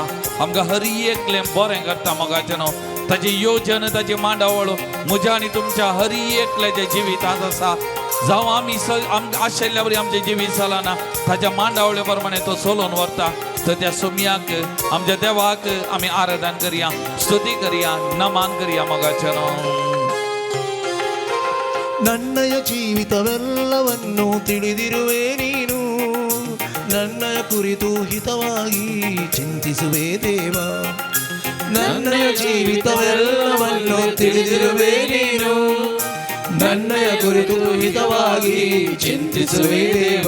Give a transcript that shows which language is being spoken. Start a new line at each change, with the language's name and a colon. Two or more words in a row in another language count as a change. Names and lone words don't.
Konkani: आमकां हर एकलें बरें करता मोगाचें न्हू. ताची येवजण, ताची मांडावळ म्हज्या आनी तुमच्या हर एकल्याच्या जिवितांत आसा. जावं आमी आशिल्ल्या बरी आमचें जिवीत चलना, ताच्या मांडावळे प्रमाणे तो चलोवन व्हरता. तर त्या सोम्याक आमच्या देवाक आमी आराधना करया, स्तुती करया, नमान करया मोगाचें न्हू.
Kannada: ನನ್ನಯ ಜೀವಿತವೆಲ್ಲವನ್ನು ತಿಳಿದಿರುವೆ ನೀನು, ನನ್ನಯ ಕುರಿತು ಹಿತವಾಗಿ ಚಿಂತಿಸುವೆ ದೇವ. ನನ್ನಯ ಜೀವಿತವೆಲ್ಲವನ್ನು ತಿಳಿದಿರುವೆ ನೀನು, ನನ್ನಯ ಕುರಿತು ಹಿತವಾಗಿ ಚಿಂತಿಸುವೆ ದೇವ.